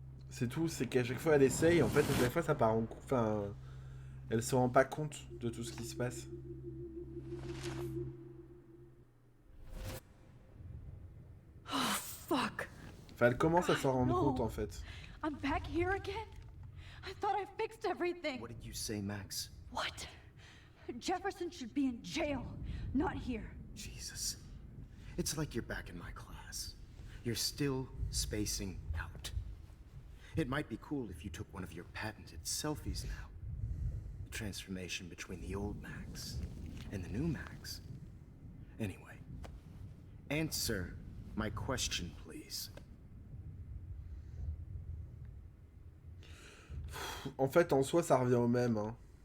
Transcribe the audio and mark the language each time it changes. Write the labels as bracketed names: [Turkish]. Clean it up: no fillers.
[French] C'est tout, c'est qu'à chaque fois elle essaye, en fait à chaque fois ça part en coup. Enfin, elle se rend pas compte de tout ce qui se passe. [English] Oh, fuck. [French] Enfin, elle commence à s'en rendre compte en fait. [English] I'm back here again? I thought I fixed everything. What did you say, Max? What? Jefferson should be in jail, not here. Jesus. It's like you're back in my class. You're still spacing out. It might be cool if you took one of your patented selfies now. The transformation between the old Max and the new Max. Anyway, answer my question, please. [French] En fait, en soi, ça revient au même, hein.